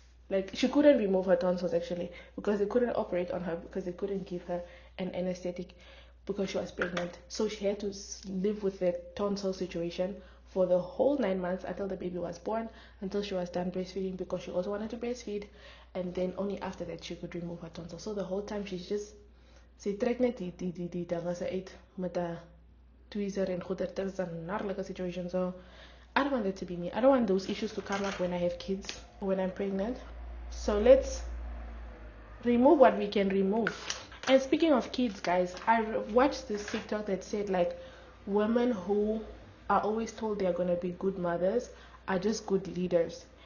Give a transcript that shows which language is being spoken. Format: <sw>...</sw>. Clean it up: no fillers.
<en>Like, she couldn't remove her tonsils actually because they couldn't operate on her because they couldn't give her an anesthetic because she was pregnant. So she had to live with the tonsil situation for the whole 9 months until the baby was born, until she was done breastfeeding because she also wanted to breastfeed. And then only after that she could remove her tonsils. So the whole time she's just,</en> <af>sy trek net die dinge uit met 'n tweezer en goeie. Dit is 'n narlike situation.</af> <en>So I don't want that to be me. I don't want those issues to come up when I have kids, when I'm pregnant. So let's remove what we can remove. And speaking of kids, guys, I watched this TikTok that said like women who are always told they're gonna be good mothers are just good leaders.</en>